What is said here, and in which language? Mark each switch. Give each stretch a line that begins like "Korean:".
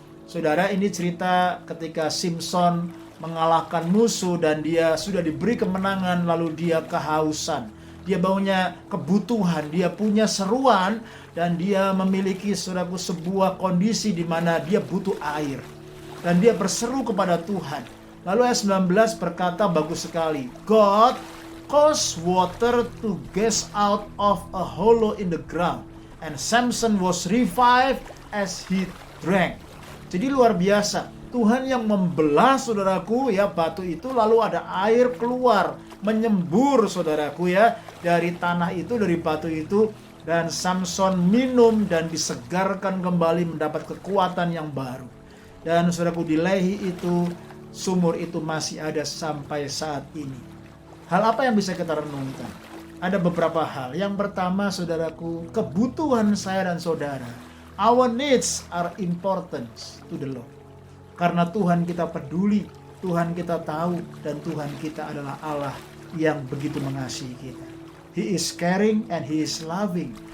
Indonesian: Saudara, ini cerita ketika Simpson mengalahkan musuh dan dia sudah diberi kemenangan, lalu dia kehausan. Dia punya kebutuhan, dia punya seruan, dan dia memiliki sebuah kondisi di mana dia butuh air. Dan dia berseru kepada Tuhan. Lalu ayat 19 berkata bagus sekali,
English: God caused water to gush out of a hollow in the ground, and Samson was revived as he drank.
Indonesian: Jadi luar biasa, Tuhan yang membelah saudaraku ya batu itu, lalu ada air keluar menyembur saudaraku ya dari tanah itu, dari batu itu, dan Samson minum dan disegarkan kembali, mendapat kekuatan yang baru. Dan saudaraku, di Lehi itu sumur itu masih ada sampai saat ini. Hal apa yang bisa kita renungkan? Ada beberapa hal. Yang pertama saudaraku, kebutuhan saya dan saudara,
English: our needs are important to the Lord.
Indonesian: Karena Tuhan kita peduli, Tuhan kita tahu, dan Tuhan kita adalah Allah yang begitu mengasihi kita.
English: He is caring and He is loving.